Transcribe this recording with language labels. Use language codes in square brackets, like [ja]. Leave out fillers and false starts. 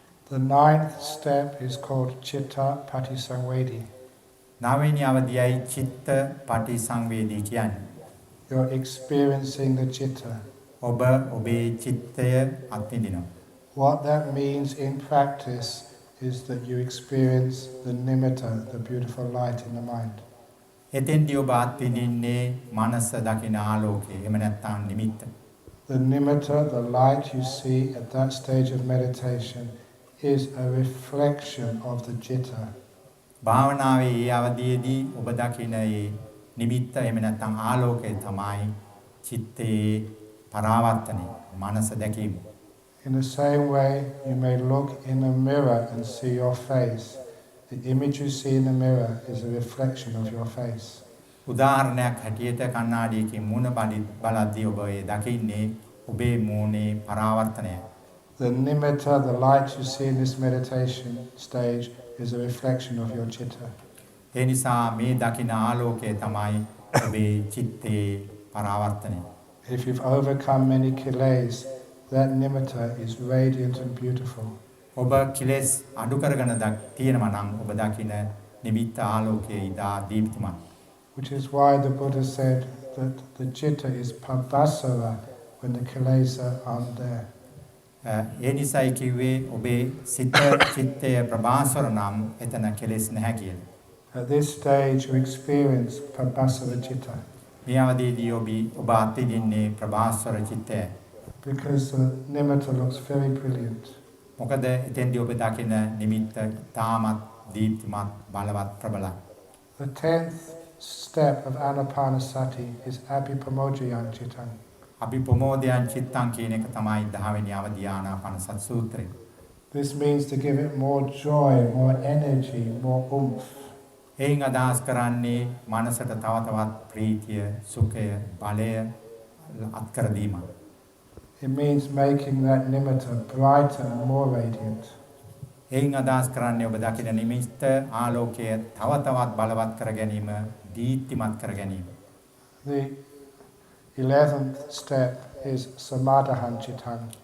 [en] The 9th step is called Chitta Patisangvedi. [si] නවවෙනි අවධියයි චිත්ත පටිසංවේදී කියන්නේ. [en] You're experiencing the chitta. [si] ඔබ ඔබේ චිත්තය අත්විඳිනවා. [en] What that means in practice is that you experience the nimitta, the beautiful light in the mind. [si] එතෙන්දී ඔබ අත්විඳින්නේ මනස දකින ආලෝකය. එහෙම නැත්නම් නිමිත්ත. [en] The nimitta, the light you see at that stage of meditation, is a reflection of the citta. [si] භාවනාවේ ඒ අවධියේදී ඔබ දකින ඒ නිමිත්ත එහෙම නැත්නම් ආලෝකය තමයි චිත්තේ පරාවර්තනය, මනස දැකීම. [en] In the same way, you may look in a mirror and see your face. The image you see in the mirror is a reflection of your face. [si] උදාහරණයක් හැටියට කණ්ණාඩියකින් මුණ බලද්දී ඔබ ඒ දකින්නේ ඔබේ මූණේ පරාවර්තනය. [en] The nimitta, the light you see in this meditation stage, is a reflection of your citta. [si] ඒ නිසා මේ දකින ආලෝකය තමයි ඔබේ චිත්තේ පරාවර්තනය. [en] If you've overcome many kilesa, that nimitta is radiant and beautiful. [si] ඔබ කිලස් අඩු කරගෙන තියෙනවා නම් ඔබ දකින නිමිත්ත ආලෝකයේ ඉදා දීප්තිමත්. [en] Which is why the Buddha said that the citta is pabhasara when the kilesa aren't there. [si] ඒ නිසායි කිව්වේ ඔබේ සිත චිත්තය ප්‍රභාස්වර නම් එතන කෙලෙස් නැහැ කියලා. [en] At this stage you experience pabhasara citta. [si] මේ අවදීදී ඔබ අත්විඳින්නේ ප්‍රභාස්වර චිත්තය. [en] Because the nimitta looks very brilliant. [si] මොකද එතෙන්දී ඔබ දකින නිමිත්ත තාමත් දීප්තිමත් බලවත් ප්‍රබලයි. [en] The 10th step of Anapanasati is Abhipamojayana Cittang. [si] අභිප්‍රමෝදයන් චිත්තං කියන එක තමයි 10 වෙනි අවධිය ආනාපාන සති සූත්‍රය. [en] This means to give it more joy, more energy, more oomph. [si] එයින් අදහස් කරන්නේ මනසට තව තවත් ප්‍රීතිය, සුඛය, බලය අත්කර දීම. [en] It means making that nimitta brighter and more radiant. [si] එයින් අදහස් කරන්නේ ඔබ දකින නිමිත්ත ආලෝකය තව තවත් බලවත් කර ගැනීම, දීප්තිමත් කර ගැනීම. [en] The 11th step is Samadhan Cittang.